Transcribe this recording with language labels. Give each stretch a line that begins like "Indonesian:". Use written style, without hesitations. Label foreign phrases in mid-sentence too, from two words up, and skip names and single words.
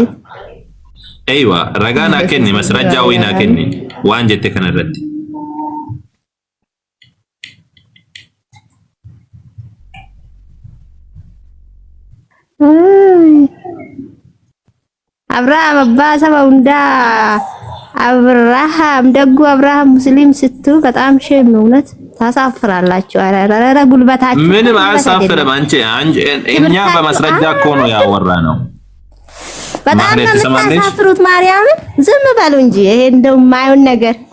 Oromo: Eywa ragaa naa kenni masrajaa wayii naa kenni waan jette kana irratti. Abrahaam abbaa saba hundaa Abrahaam
Amharic: ደጉ አብርሃም ሙስሊም ስትሉ በጣም ሼም ነው እውነት ታሳፍራላችሁ። አረ ጉልበታችሁ ምንም አያሳፍርም። አንቺ እኛ በማስረጃ እኮ ነው ያወራ ነው። በጣም ነው የምታሳፍሩት። ማርያምን ዝም በሉ እንጂ ይሄ እንደው የማይሆን ነገር።